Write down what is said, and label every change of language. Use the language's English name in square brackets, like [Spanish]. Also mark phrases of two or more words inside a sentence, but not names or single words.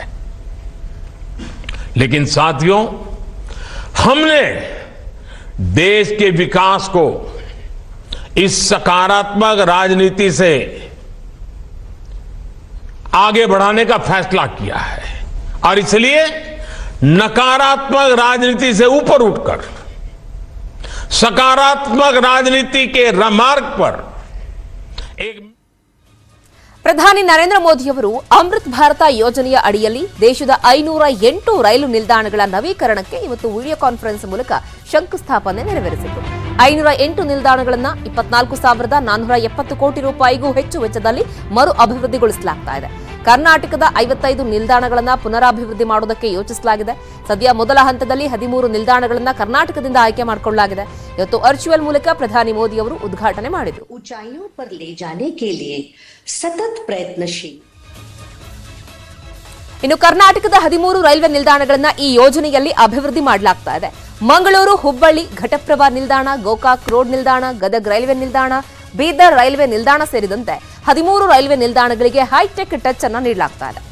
[Hindi] लेकिन साथियों, हमने देश के विकास को इस सकारात्मक राजनीति से आगे बढ़ाने का फैसला किया है और इसलिए नकारात्मक राजनीति से ऊपर उठकर सकारात्मक राजनीति के मार्ग पर एक [Kannada] ಪ್ರಧಾನಿ ನರೇಂದ್ರ ಮೋದಿ ಅವರು ಅಮೃತ್ ಭಾರತ ಯೋಜನೆಯ ಅಡಿಯಲ್ಲಿ ದೇಶದ 508 ರೈಲು ನಿಲ್ದಾಣಗಳ ನವೀಕರಣಕ್ಕೆ ಇವತ್ತು [English] video conference [Kannada] ಮೂಲಕ ಶಂಕುಸ್ಥಾಪನೆ ನೆರವೇರಿಸಿತು. 508 ನಿಲ್ದಾಣಗಳನ್ನು 24,470 ಕೋಟಿ ರೂಪಾಯಿಗೂ ಹೆಚ್ಚು ವೆಚ್ಚದಲ್ಲಿ ಮರು ಅಭಿವೃದ್ಧಿಗೊಳಿಸಲಾಗುತ್ತಿದೆ. ಕರ್ನಾಟಕದ 55 ನಿಲ್ದಾಣಗಳನ್ನು ಪುನರಾಭಿವೃದ್ಧಿ ಮಾಡುವುದಕ್ಕೆ ಯೋಚಿಸಲಾಗಿದೆ. ಸದ್ಯ ಮೊದಲ ಹಂತದಲ್ಲಿ 13 ನಿಲ್ದಾಣಗಳನ್ನು ಕರ್ನಾಟಕದಿಂದ ಆಯ್ಕೆ ಮಾಡಿಕೊಳ್ಳಲಾಗಿದೆ. ಇವತ್ತು ವರ್ಚುವಲ್ ಮೂಲಕ ಪ್ರಧಾನಿ ಮೋದಿ ಅವರು ಉದ್ಘಾಟನೆ ಮಾಡಿದರು. [Hindi] ऊंचाइयों पर ले जाने के लिए सतत प्रयत्नशील. [Kannada] ಇನ್ನು ಕರ್ನಾಟಕದ 13 ರೈಲ್ವೆ ನಿಲ್ದಾಣಗಳನ್ನು ಈ ಯೋಜನೆಯಲ್ಲಿ ಅಭಿವೃದ್ಧಿ ಮಾಡಲಾಗ್ತಾ ಇದೆ. ಮಂಗಳೂರು, ಹುಬ್ಬಳ್ಳಿ, ಘಟಪ್ರಭಾ ನಿಲ್ದಾಣ, ಗೋಕಾಕ್ ರೋಡ್ ನಿಲ್ದಾಣ, ಗದಗ್ ರೈಲ್ವೆ ನಿಲ್ದಾಣ, ಬೀದರ್ ರೈಲ್ವೆ ನಿಲ್ದಾಣ ಸೇರಿದಂತೆ 13 ರೈಲ್ವೆ ನಿಲ್ದಾಣಗಳಿಗೆ [English] hi-tech touch [Kannada] ಅನ್ನು ನೀಡಲಾಗ್ತಾ ಇದೆ.